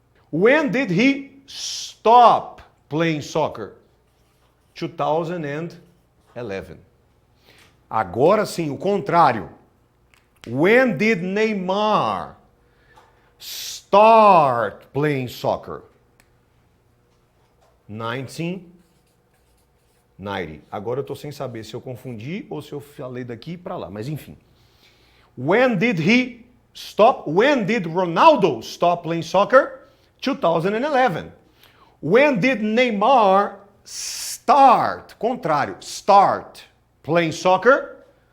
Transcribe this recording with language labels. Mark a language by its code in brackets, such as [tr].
[en] When did he stop playing soccer? [pt] 2011. Agora sim, o contrário. [en] When did Neymar start playing soccer? 1990. [pt] Agora eu estou sem saber se eu confundi ou se eu falei daqui para lá, mas enfim. [en] When did he stop? When did Ronaldo stop playing soccer? 2011. When did Neymar start, contrário, start playing soccer?